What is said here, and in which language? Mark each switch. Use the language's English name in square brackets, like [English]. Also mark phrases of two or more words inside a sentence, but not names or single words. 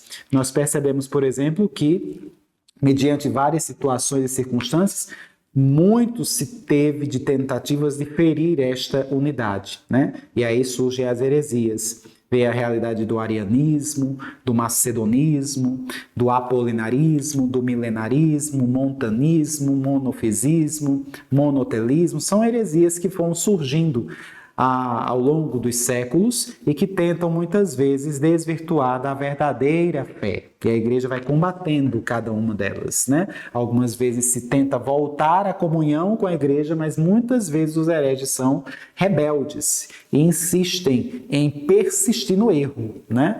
[Portuguese] Nós percebemos, por exemplo, que, mediante várias situações e circunstâncias, muito se teve de tentativas de ferir esta unidade, né? E aí surgem as heresias. Vê a realidade do arianismo, do macedonismo, do apolinarismo, do milenarismo, montanismo, monofisismo, monotelismo. São heresias que foram surgindo ao longo dos séculos e que tentam muitas vezes desvirtuar da verdadeira fé. E a igreja vai combatendo cada uma delas, né? Algumas vezes se tenta voltar à comunhão com a igreja, mas muitas vezes os hereges são rebeldes e insistem em persistir no erro, né?